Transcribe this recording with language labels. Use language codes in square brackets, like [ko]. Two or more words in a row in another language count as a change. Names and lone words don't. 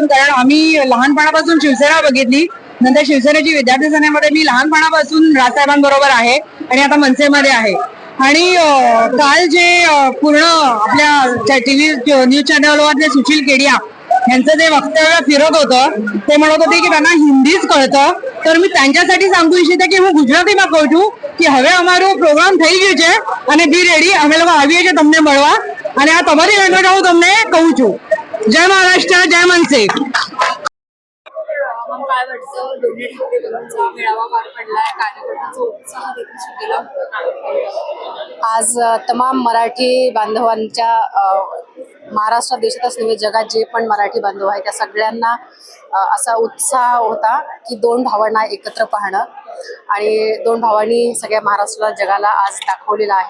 [mr] कारण आम्ही लहानपणापासून शिवसेना बघितली, नंतर शिवसेनेची विद्यार्थी सेनेमध्ये मी लहानपणापासून राजसाहेबांबरोबर आहे आणि आता मनसेमध्ये आहे. आणि काल जे पूर्ण आपल्या टीव्ही न्यूज चॅनलवरले सुशील केडिया यांचं जे वक्तव्य फिरत होतं ते म्हणत होते की त्यांना हिंदीच कळतं. तर मी त्यांच्यासाठी सांगू इच्छिते की [gu] હું ગુજરાતીમાં કહું છું કે હવે અમારો પ્રોગ્રામ થઈ ગયો છે અને [en] be ready [gu] અમે લોકો આવીએ છીએ તમને મળવા અને આ તમારી લેંગ્વેજ હું તમને કહું છું. જય મહારાષ્ટ્ર, જય मनसे. [mr] काय वाटतं दोन्ही ठाकरे बंधूंचा मेळावा पार पडलाय, कार्यकर्त्यांचा उत्साह देखील शिकेला. आज तमाम मराठी बांधवांच्या महाराष्ट्र देशातच नव्हे जगात जे पण मराठी बांधव आहेत त्या सगळ्यांना असा उत्साह होता की 2 भावांना एकत्र पाहणं आणि 2 भावांनी सगळ्या महाराष्ट्राला जगाला आज दाखवलेला आहे.